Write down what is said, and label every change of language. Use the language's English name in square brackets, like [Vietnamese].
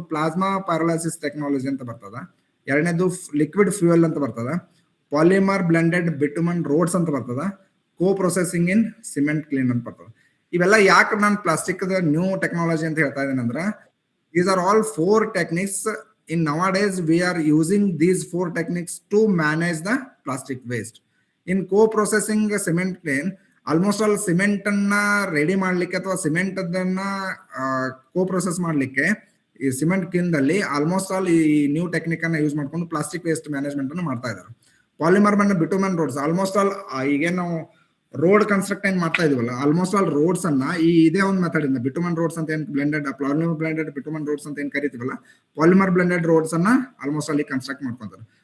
[Kannada] ಒಂದು plasma ಪೈರೋಲಿಸಿಸ್ technology ಅಂತ ಬರ್ತದ, ಎರಡನೇದು ಲಿಕ್ವಿಡ್ ಫ್ಯೂಯಲ್ ಅಂತ ಬರ್ತದ, ಪಾಲಿಮರ್ ಬ್ಲೆಂಡೆಡ್ ಬಿಟುಮನ್ ರೋಡ್ಸ್ ಅಂತ ಬರ್ತದ, ಕೋ ಪ್ರೊಸೆಸಿಂಗ್ ಇನ್ ಸಿಮೆಂಟ್ ಕ್ಲೀನ್ ಅಂತ ಬರ್ತದ. ಇವೆಲ್ಲ ಯಾಕೆ ನಾನು ಪ್ಲಾಸ್ಟಿಕ್ ನ್ಯೂ ಟೆಕ್ನಾಲಜಿ ಅಂತ ಹೇಳ್ತಾ ಇದ್ದೀನಿ ಅಂದ್ರೆ [English] These are all 4 techniques. In nowadays we are using these 4 techniques to manage the plastic waste. In co-processing cement clean, almost all cement [Kannada] ಅನ್ನ ರೆಡಿ ಮಾಡ್ಲಿಕ್ಕೆ ಅಥವಾ ಸಿಮೆಂಟ್ ಅದನ್ನ co-process ಮಾಡ್ಲಿಕ್ಕೆ ಈ ಸಿಮೆಂಟ್ ಕ್ಲೀನ್ದಲ್ಲಿ ಆಲ್ಮೋಸ್ಟ್ ಆಲ್ ಈ ನ್ಯೂ ಟೆಕ್ನಿಕ್ ಅನ್ನ use ಮಾಡ್ಕೊಂಡು plastic waste management ಅನ್ನು ಮಾಡ್ತಾ ಇದ್ದಾರೆ. ಪಾಲಿಮರ್ ಬಣ್ಣ ಬಿಟುಮನ್ ರೋಡ್ಸ್, ಆಲ್ಮೋಸ್ಟ್ ಆಲ್ ಈಗೇನು ನಾವು ರೋಡ್ ಕನ್ಸ್ಟ್ರಕ್ಟ್ ಏನ್ ಮಾಡ್ತಾ ಇದೀವಲ್ಲ, ಆಲ್ಮೋಸ್ಟ್ ಆಲ್ ರೋಡ್ಸ್ ಅನ್ನ ಈ ಇದೇ ಒಂದು ಮೆಥಡ್ ಇಂದ ಬಿಟುಮನ್ ರೋಡ್ಸ್ ಅಂತ ಏನ್ ಪಾಲಿಮರ್ ಬ್ಲೆಂಡೆಡ್ ಬಿಟುಮನ್ ರೋಡ್ಸ್ ಅಂತ ಏನ್ ಕರಿತೀವಲ್ಲ, ಪಾಲಿಮರ್ ಬ್ಲೆಂಡೆಡ್ ರೋಡ್ಸ್ ಅನ್ನ ಆಲ್ಮೋಸ್ಟ್ ಅಲ್ಲಿ ಕನ್ಸ್ಟ್ರಕ್ಟ್ ಮಾಡ್ಕೊಂತಾರೆ.